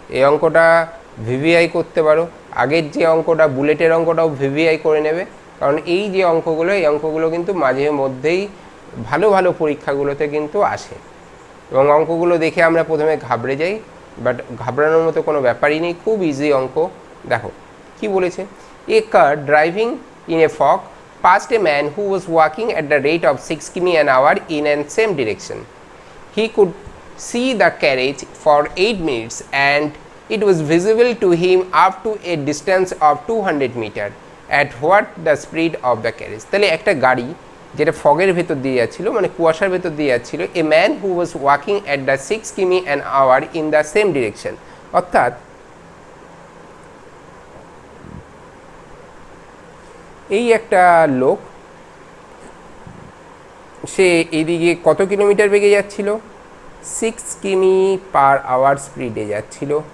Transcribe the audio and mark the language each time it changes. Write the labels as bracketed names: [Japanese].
[Bangla] এই অঙ্কটা ভিভিআই করতে পারো, আগের যে অঙ্কটা বুলেটের অঙ্কটাও ভিভিআই করে নেবে, কারণ এই যে অঙ্কগুলো, এই অঙ্কগুলো কিন্তু মাঝে মধ্যেই ভালো ভালো পরীক্ষাগুলোতে কিন্তু আসে। এবং অঙ্কগুলো দেখে আমরা প্রথমে ঘাবড়ে যাই, বাট ঘাবড়ানোর মতো কোনো ব্যাপারই নেই, খুব ইজি অঙ্ক। দেখো কি বলেছে, [English] A car driving in a fog past a man who was walking at the rate of 6 কিমি an hour in an same direction. He could see the carriage for 8 minutes and it was visible to him up to a distance of 200 meter. At what the speed of the carriage? [Bangla] তাহলে একটা গাড়ি যেটা ফগের ভেতর দিয়ে যাচ্ছিল, [English] মানে কুয়াশার ভেতর দিয়ে যাচ্ছিল, a man who was walking at the 6 কিমি an hour in the same direction. [Bangla] অর্থাৎ এই একটা লোক, সে এদিকে কত কিলোমিটার বেগে যাচ্ছিল, 6 কিমি পার আওয়ার স্পিডে যাচ্ছিল।